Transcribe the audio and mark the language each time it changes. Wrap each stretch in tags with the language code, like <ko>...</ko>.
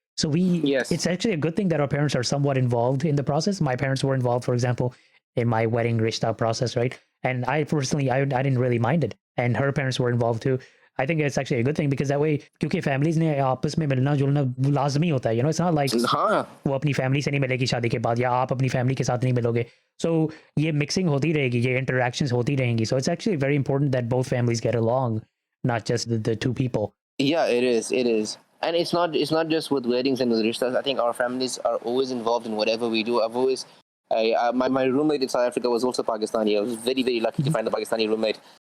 <en>So it's actually a good thing that our parents are somewhat involved in the process. My parents were involved, for example, in my wedding rishta process, right? And I personally, I didn't really mind it. And her parents were involved too. I think it's actually a good thing because that way,</en> <hi>क्योंकि families ने आपस में मिलना जुलना लाजमी होता है.</hi> <en>It's not like</en> <hi>वो अपनी family से नहीं मिलेगी शादी के बाद, या आप अपनी family के साथ नहीं मिलोगे. So ये mixing होती रहेगी, ये interactions होती रहेंगी.</hi> <en>So it's actually very important that both families get along, not just the two people. Yeah, it is. And it's not just with weddings and with rishtas. I think our families are always involved in whatever we do. My roommate in South Africa was also Pakistani. I was very, very lucky to find a Pakistani roommate.</en>